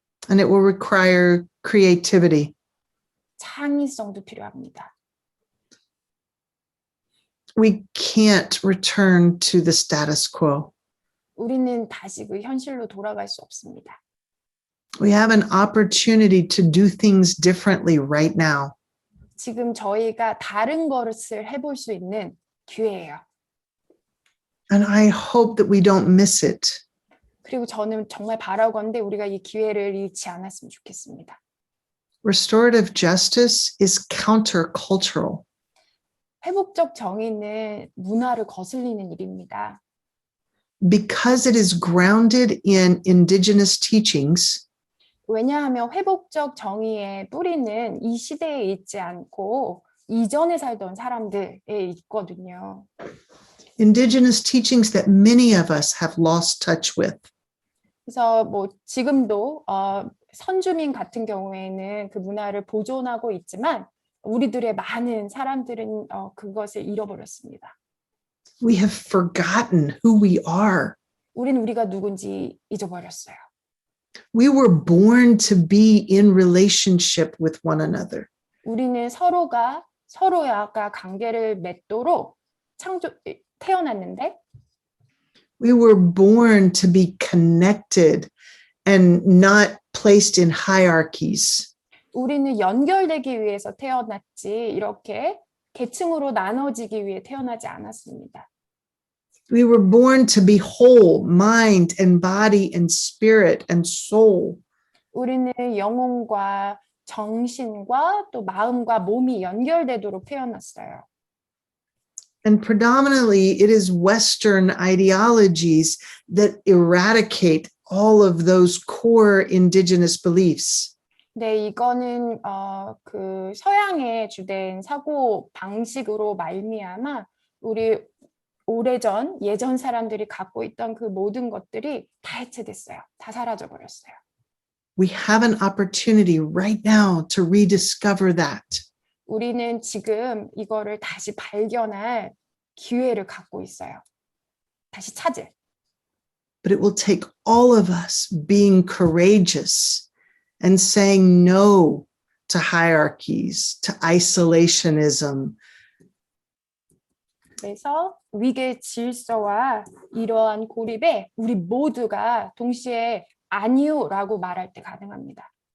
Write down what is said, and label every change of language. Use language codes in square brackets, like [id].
[en] and it will require creativity. [ko] 창의성도 필요합니다. [en] We can't return to the status quo. [ko] 우리는 다시 그 현실로 돌아갈 수 없습니다. [en] We have an opportunity to do things differently right now. [ko] 지금 저희가 다른 것을 해볼 수 있는 기회예요. [en] And I hope that we don't miss it. [ko] 그리고 저는 정말 바라건대 우리가 이 기회를 잃지 않았으면 좋겠습니다. [en] Restorative justice is countercultural. [ko] 회복적 정의는 문화를 거슬리는 일입니다. [en] Because it is grounded in indigenous teachings, [ko] 왜냐하면 회복적 정의의 뿌리는 이 시대에 있지 않고 이전에 살던 사람들에 있거든요. [en] indigenous teachings that many of us have lost touch with. [ko] 그래서 뭐 지금도 선주민 같은 경우에는 그 문화를 보존하고 있지만 우리들의 많은 사람들은 그것을 잃어버렸습니다. [en] We have forgotten who we are. [ko] 우리는 우리가 누군지 잊어버렸어요. [en] We were born to be in relationship with one another. [ko] 우리는 서로가 관계를 맺도록 태어났는데 [en] We were born to be connected and not placed in hierarchies. [ko] 우리는 연결되기 위해서 태어났지 이렇게 계층으로 나눠지기 위해 태어나지 않았습니다. [en] We were born to be whole, mind and body and spirit and soul. [ko] 우리는 영혼과 정신과 또 마음과 몸이 연결되도록 태어났어요. [en] And predominantly, it is Western ideologies that eradicate all of those core indigenous beliefs. [ko] 네, 이거는 그 서양의 주된 사고 방식으로 말미암아 우리 예전 사람들이 갖고 있던 그 모든 것들이 다 해체됐어요. 다 사라져 버렸어요. [en] We have an opportunity right now to rediscover that. [ko] 우리는 지금 이거를 다시 발견할 기회를 갖고 있어요. 다시 찾을. [en] But it will take all of us being courageous and saying no to hierarchies, to isolationism. [ko] 그래서 위계 질서와 이러한 고립에 우리 모두가 동시에 아니요라고 말할 때 가능합니다.